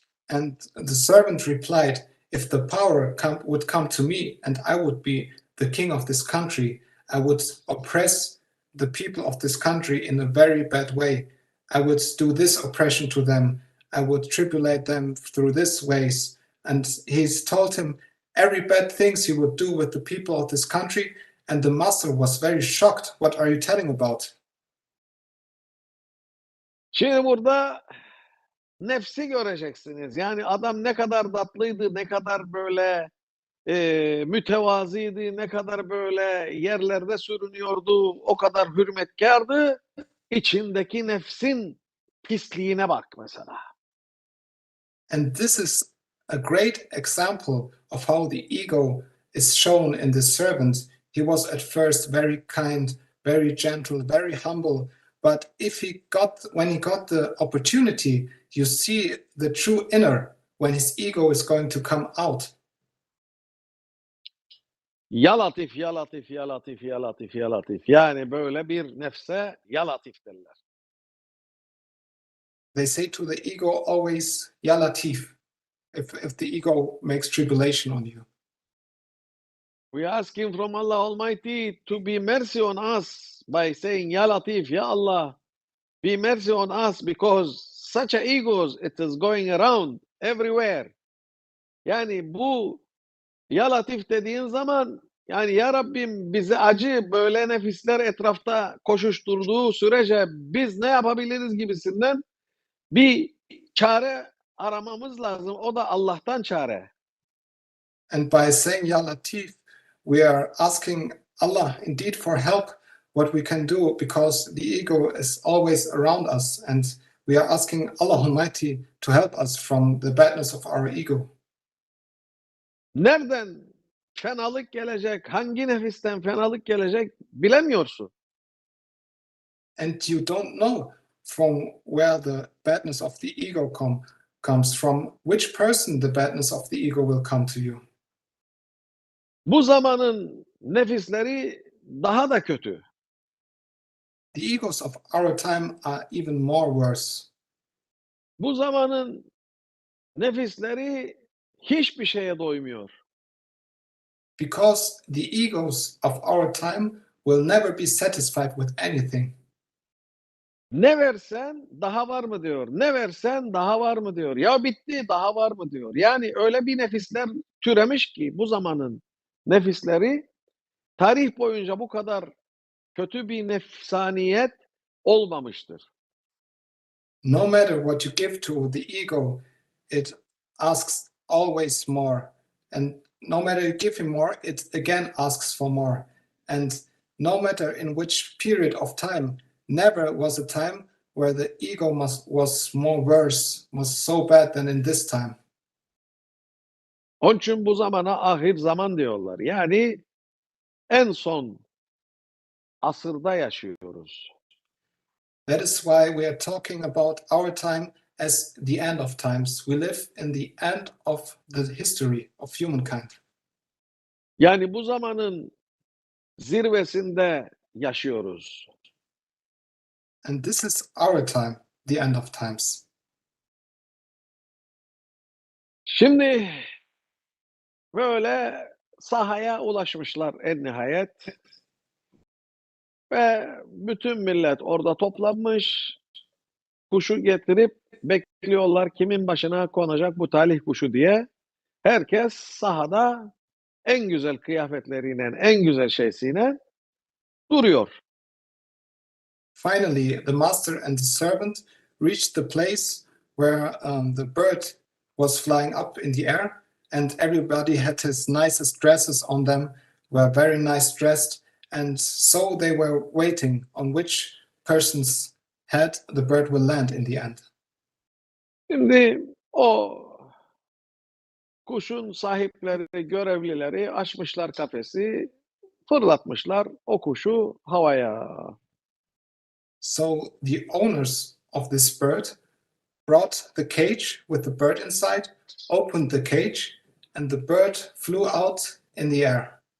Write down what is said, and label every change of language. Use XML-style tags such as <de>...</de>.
<en>And the servant replied, if the power would come to me and I would be the king of this country, I would oppress the people of this country in a very bad way. I would do this oppression to them. I would tribulate them through this ways. And he's told him every bad things he would do with the people of this country. And the master was very shocked. What are you telling about?</en> <tr>Şimdi burada nefsi göreceksiniz. Yani adam ne kadar tatlıydı, ne kadar böyle mütevazıydı, ne kadar böyle yerlerde sürünüyordu, o kadar hürmetkardı. İçindeki nefsin pisliğine bak mesela.</tr> <en>And this is a great example of how the ego is shown in the servant. He was at first very kind, very gentle, very humble. But when he got the opportunity, you see the true inner when his ego is going to come out.</en> <ar>Ya latif, ya latif, ya latif, ya latif, ya latif.</ar> <tr>Yani böyle bir nefse ya latif derler.</tr> <en>They say to the ego always, Ya Latif, if the ego makes tribulation on you. We ask him from Allah Almighty to be mercy on us by saying, Ya Latif, Ya Allah, be mercy on us because such a egos, it is going around everywhere.</en> <tr>Yani bu Ya Latif dediğin zaman yani Ya Rabbim bize acı böyle nefisler etrafta koşuşturduğu sürece biz ne yapabiliriz gibisinden bir çare aramamız lazım. O da Allah'tan çare.</tr> <en>And by saying Ya Latif, we are asking Allah indeed for help, what we can do, because the ego is always around us. And we are asking Allah Almighty to help us from the badness of our ego.</en> <tr>Nereden fenalık gelecek, hangi nefisten fenalık gelecek bilemiyorsun.</tr> <en>And you don't know from where the badness of the ego comes from, which person the badness of the ego will come to you.</en> <tr>Bu zamanın nefisleri daha da kötü.</tr> <en>The egos of our time are even more worse.</en> <tr>Bu zamanın nefisleri hiçbir şeye doymuyor.</tr> <en>Because the egos of our time will never be satisfied with anything.</en> <tr>Ne versen daha var mı diyor. Ne versen daha var mı diyor. Ya bitti daha var mı diyor. Yani öyle bir nefisler türemiş ki bu zamanın nefisleri tarih boyunca bu kadar kötü bir nefsaniyet olmamıştır.</tr> <en>No matter what you give to the ego, it asks always more. And no matter you give him more, it again asks for more. And no matter in which period of time, never was a time where the ego was more worse, was so bad than in this time.</en> <tr>Onun için bu zamana ahir zaman diyorlar. Yani en son asırda yaşıyoruz.</tr> <en>That is why we are talking about our time as the end of times. We live in the end of the history of humankind.</en> <tr>Yani bu zamanın zirvesinde yaşıyoruz.</tr> <en>And this is our time, the end of times.</en> <tr>Şimdi böyle sahaya ulaşmışlar en nihayet. Ve bütün millet orada toplanmış. Kuşu getirip bekliyorlar kimin başına konacak bu talih kuşu diye. Herkes sahada en güzel kıyafetleriyle, en güzel şeysiyle duruyor.</tr> <en>Finally, the master and the servant reached the place where the bird was flying up in the air, and everybody had his nicest dresses on them, were very nice dressed, and so they were waiting on which person's head the bird will land in the end.</en> <tr>Şimdi o kuşun sahipleri, görevlileri açmışlar kafesi, fırlatmışlar o kuşu havaya.</tr> <en>So the owners of this bird brought the cage with the bird inside, opened the cage, and the bird flew out in the air.</en>